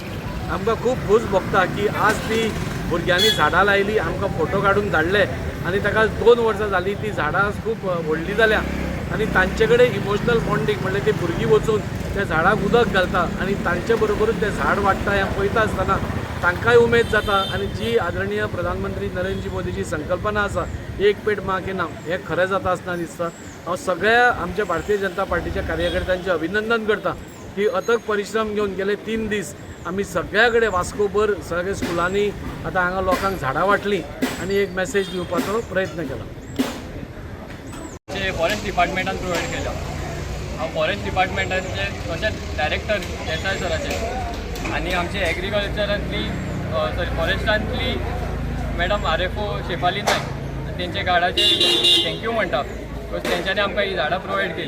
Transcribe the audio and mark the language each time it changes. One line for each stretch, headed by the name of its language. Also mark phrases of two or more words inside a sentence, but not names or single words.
Konkani: आमकां खूब खूश भोगता की आज ती भुरग्यांनी झाडां लायली, आमकां फोटो काडून धाडले आणि ताका 2 वर्सां जालीं ती झाडां खूब व्हडलीं जाल्या आनी तांचे कडेन
English: emotional bonding
Konkani: म्हणल्यार ती भुरगीं वचून त्या झाडाक उदक घालता आनी तांचे बरोबरूच तें झाड वाडटा हें पळयता आसतना तांकांय उमेद जाता आनी जी आदरणीय प्रधानमंत्री नरेंद्र मोदीची संकल्पना आसा
Hindi: एक पेड माँ के नाम
Konkani: हें खरें जाता आसतना दिसता। हांव सगळ्या आमच्या भारतीय जनता पार्टीच्या कार्यकर्त्यांचें अभिनंदन करता की अथक परिश्रम घेवन गेले 3 दीस आमी सगळ्या कडेन वास्कोभर सगळ्या स्कुलांनी आतां हांगा लोकांक झाडां वाटलीं आनी एक मेसेज दिवपाचो प्रयत्न केला। फॉरेस्ट डिपार्टमेंटान प्रोवायड केला। हांव फॉरेस्ट डिपार्टमेंटाचे तशेंच डायरेक्टर देसाय सराचे आनी आमचे एग्रीकल्चरांतली फॉरेस्टांतली मॅडम RFO शेफाली नायक तेंचे गाडाचे थँक्यू म्हणटा बिकॉज तेंच्यांनी आमकां ही झाडां प्रोवायड केली।